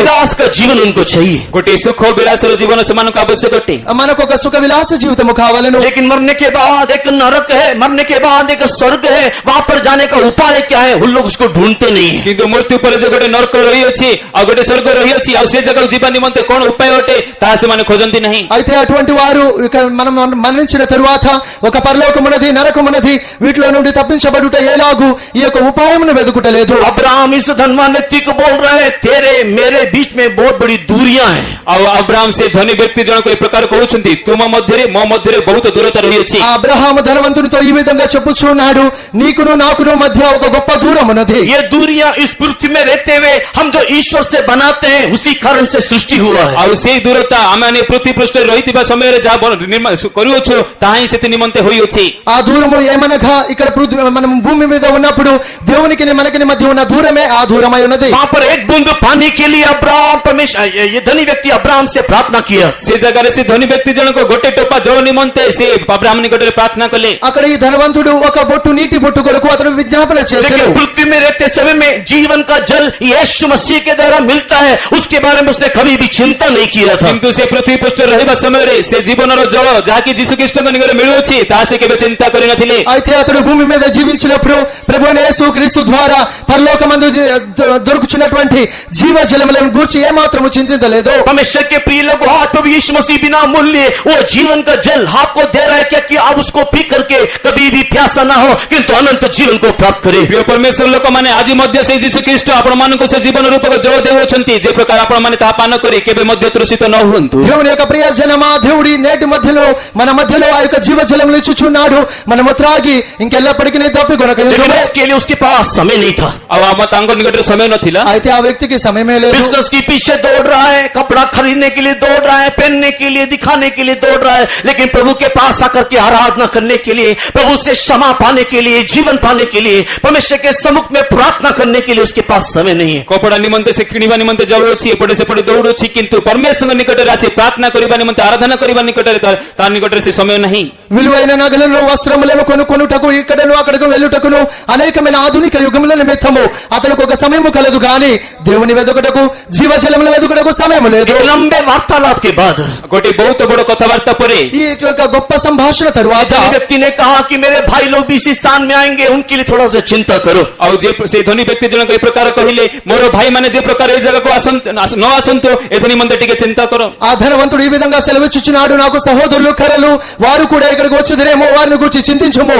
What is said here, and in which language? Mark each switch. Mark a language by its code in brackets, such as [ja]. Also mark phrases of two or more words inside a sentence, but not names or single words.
[hi] विलास का जीवन उनको चाहिए, [or] ଗୋଟେ ସୁଖ ବିଳାସର ଜୀବନ ସେମାନଙ୍କୁ ଆବଶ୍ୟକ ଅଟେ। [te] మనకు ఒక సుఖ విలాస జీవితము కావాలను। [hi] लेकिन मरने के बाद एक नरक है, मरने के बाद एक स्वर्ग है, वहां पर जाने का उपाय क्या है, उन लोग उसको ढूंढते नहीं है। [or] କିନ୍ତୁ ମୃତ୍ୟୁ ପରେ ଯେ ଗୋଟେ ନରକ ରହିଅଛି ଆଉ ଗୋଟେ ସ୍ୱର୍ଗ ରହିଅଛି, ଆଉ ସେ ଜାଗାକୁ ଯିବା ନିମନ୍ତେ କଣ ଉପାୟ ଅଟେ ତାହା ସେମାନେ ଖୋଜନ୍ତି ନାହିଁ। [te] అయితే అటువంటి వారు ఇక మనం మరణించిన తరువాత ఒక పరలోకమున్నది, నరకమున్నది, వీటిలో నుండి తప్పించబడుట ఎలాగూ ఈ యొక్క ఉపాయమును వెతుకుటలేదు। [hi] अब्राहम इस धनवान व्यक्ति को बोल रहे हैं, तेरे मेरे बीच में बहुत बड़ी दूरियां हैं। [or] ଆଉ అబ్రాహం ସେ ଧନୀ ବ୍ୟକ୍ତି ଜଣକ ଏ ପ୍ରକାର କହୁଛନ୍ତି, ତୁମ ମଧ୍ୟରେ ମୋ ମଧ୍ୟରେ ବହୁତ ଦୂରତା ରହିଅଛି। [te] ఆ అబ్రహాము ధనవంతునితో ఈ విధంగా చెప్పుచున్నాడు, నీకును నాకును మధ్య ఒక గొప్ప దూరం ఉన్నది। [hi] ये दूरियां इस पृथ्वी में रहते हुए हम जो ईश्वर से बनाते हैं उसी कारण से सृष्टि हुआ है। [or] ଆଉ ସେଇ ଦୂରତା ଆମେ ପୃଥ୍వୀ ପୃଷ୍ଠରେ ରହିଥିବା ସମୟରେ ଯାହା କରୁଅଛୁ ତାହା ହିଁ ସେଥି ନିମନ୍ତେ ହୋଇଅଛି। [te] ఆ దూరము ఏమనగా ఇక్కడ మనం భూమి మీద ఉన్నప్పుడు దేవునికి మనకి మధ్య ఉన్న దూరమే ఆ దూరమై ఉన్నది. [hi] वहां पर एक बूंद पानी के लिए अब्राहम परमेश्वर ये धनी व्यक्ति अब्राहम से प्रार्थना किया. [or] ସେ ଜାଗାରେ ସେ ଧନୀ ବ୍ୟକ୍ତି ଜଣକ ଗୋଟେ ଟୋପା ଜଳ ନିମନ୍ତେ ସେ ଅବ୍ରାହ୍ମ ନିକଟରେ ପ୍ରାର୍ଥନା କଲେ. [te] అక్కడ ఈ ధనవంతుడు ఒక బొట్టు నీటి బొట్టు కొరకు అతను విజ్ఞాపన చేశాడు. [hi] लेकिन पृथ्वी में रहते समय में जीवन का जल यीशु मसीह के द्वारा मिलता है, उसके बारे में उसने कभी भी चिंता नहीं किया था. [or] କିନ୍ତୁ ସେ ପୃଥିବୀ ପୃଷ୍ଠରେ ରହିବା ସମୟରେ ସେ ଜୀବନର ଜଳ ଯାହାକି ଯୀଶୁ ଖ୍ରୀଷ୍ଟଙ୍କ ନିକଟରେ ମିଳୁଅଛି ତାହା ସେ କେବେ ଚିନ୍ତା କରିନଥିଲେ. [te] అయితే అతడు భూమి మీద జీవించినప్పుడు ప్రభువైన యేసు క్రీస్తు ద్వారా పరలోకమందు దొరుకుచున్నటువంటి జీవ జలములను గూర్చి ఏమాత్రము చింతించలేదు. [hi] परमेश्वर के प्रिय लोग, आज प्रभु यीशु मसीह बिना मूल्य वो जीवन का जल आपको दे रहा है क्या कि आप उसको पी करके कभी भी प्यासा ना हो किंतु अनंत जीवन को प्राप्त करे. [or] ପ୍ରିୟ ପରମେଶ୍ୱର ଲୋକମାନେ ଆଜି ମଧ୍ୟ ସେ ଯୀଶୁ ଖ୍ରୀଷ୍ଟ ଆପଣମାନଙ୍କୁ ସେ ଜୀବନ ରୂପକ ଜଳ ଦେଉଅଛନ୍ତି, ଯେ ପ୍ରକାର ଆପଣମାନେ ତାହା ପାନ କରି କେବେ ମଧ୍ୟ ତୃଷିତ ନ ହୁଅନ୍ତୁ. [te] దేవుని యొక్క ప్రియ జనమా, దేవుడి నేటి మధ్యలో మన మధ్యలో ఆ యొక్క జీవ జలములు ఇచ్చుచున్నాడు. మనము త్రాగి ఇంకెల్లప్పటికీ తప్పికొనక. [hi] लेकिन उसके लिए उसके पास समय नहीं था. [or] ଆଉ ଆମ ତାଙ୍କ ନିକଟରେ ସମୟ ନଥିଲା. [te] అయితే ఆ వ్యక్తికి సమయమే లేదు. [hi] बिजनेस के पीछे दौड़ रहा है, कपड़ा खरीदने के लिए दौड़ रहा है, पहनने के लिए, दिखाने के लिए दौड़ रहा है, लेकिन प्रभु के पास आकर के आराधना करने के लिए, प्रभु से क्षमा पाने के लिए, जीवन पाने के लिए, परमेश्वर के सम्मुख में प्रार्थना करने के लिए उसके पास समय नहीं है. [or] କପଡ଼ା ନିମନ୍ତେ ସେ କିଣିବା ନିମନ୍ତେ ଯାଉଅଛି, ଏପଟେ ସେପଟେ ଦୌଡୁଛି, କିନ୍ତୁ ପରମେଶ୍ୱରଙ୍କ ନିକଟରେ ଆସି ପ୍ରାର୍ଥନା କରିବା ନିମନ୍ତେ, ଆରାଧନା କରିବା ନିକଟରେ ତା ନିକଟରେ ସେ ସମୟ ନାହିଁ. [te] విలువైన నగలను వస్త్రములను కొనుకొనుటకు ఇక్కడను అక్కడకు వెళ్ళుటకును అనేకమైన ఆధునిక యుగముల నిమిత్తము అతనికి ఒక సమయము కలదు గాని దేవుని వెదుకుటకు జీవజలముల వెదుకుటకు సమయము లేదు. [hi] एक लंबे वार्तालाप के बाद [or] ଗୋଟେ ବହୁତ ବଡ଼ କଥାବାର୍ତ୍ତା ପରେ [te] ఈ యొక్క గొప్ప సంభాషణ తరువాత [hi] धनी व्यक्ति ने कहा कि मेरे भाई लोग भी इसी स्थान में आएंगे, उनके लिए थोड़ा सा चिंता करो. [or] ଆଉ ସେ ଧନୀ ବ୍ୟକ୍ତି ଜଣକ ଏ ପ୍ରକାର କହିଲେ, ମୋର ଭାଇମାନେ ଯେ ପ୍ରକାର ଏ ଜାଗାକୁ ନ ଆସନ୍ତୁ ଏଥି ନିମନ୍ତେ ଟିକେ ଚିନ୍ତା କର. [te] ఆ ధనవంతుడు ఈ విధంగా సెలవిచ్చుచున్నాడు, నాకు సహోదరులు కలలు వారు కూడా ఇక్కడికి వచ్చేదిరేమో, వారిని గురించి చింతించుము.